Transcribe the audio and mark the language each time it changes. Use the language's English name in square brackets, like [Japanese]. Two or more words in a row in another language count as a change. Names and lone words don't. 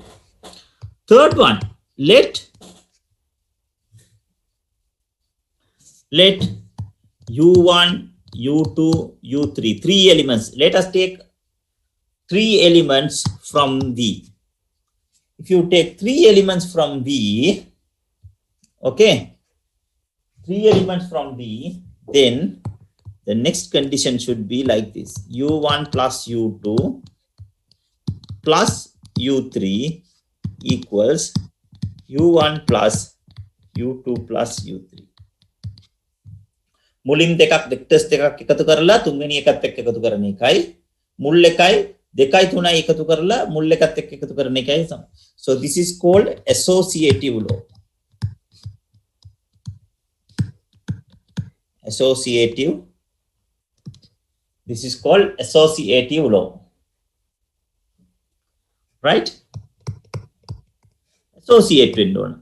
[English] Third one. Let u1, u2, u3, three elements. Let us take three elements from v. If you take three elements from v, okay, three elements from v, then the next condition should be like this: u1 plus u2 plus u3 equals u1 plus u2 plus u3. [Sinhala] මුලින් දෙකක් වෙක්ටර්ස් දෙකක් එකතු කරලා තුන්වෙනි එකත් එක්ක එකතු කරන එකයි මුල් එකයි දෙකයි තුනයි එකතු කරලා මුල් එකත් එක්ක එකතු කරන එකයි සම. [English] So this is called associative law. This is called associative law. Right? Associate window.